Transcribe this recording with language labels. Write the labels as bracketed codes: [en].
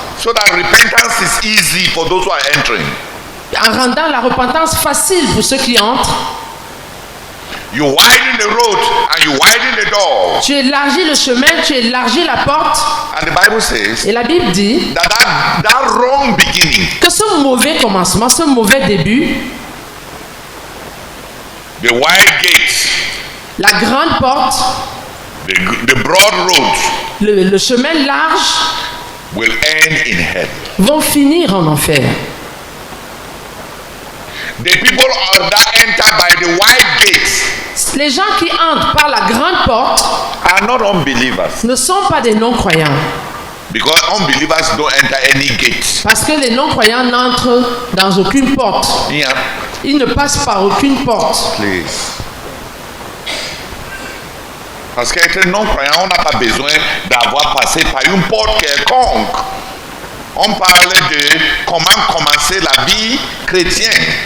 [en] so that repentance is easy for those who are entering, [fr] en rendant la repentance facile pour ceux qui entrent, [en] you widen the road and you widen the door, [fr] tu élargis le chemin, tu élargis la porte, [en] and the Bible says [fr] et la Bible dit [en] that wrong beginning, [fr] que ce mauvais commencement, ce mauvais début, [en] the wide gate, [fr] la grande porte, [en] the broad road [fr] le chemin large [en] will end in hell. [fr] vont finir en enfer. [en] The people that enter by the wide gate [fr] Les gens qui entrent par la grande porte [en] are not unbelievers, [fr] ne sont pas des non-croyants. [en] because unbelievers don't enter any gate. [fr] Parce que les non-croyants n'entrent dans aucune porte. [en] Yeah, [fr] Ils ne passent par aucune porte. [en] please. [fr] Parce qu'être non-croyant, on n'a pas besoin d'avoir passé par une porte quelconque. On parle de comment commencer la vie chrétienne.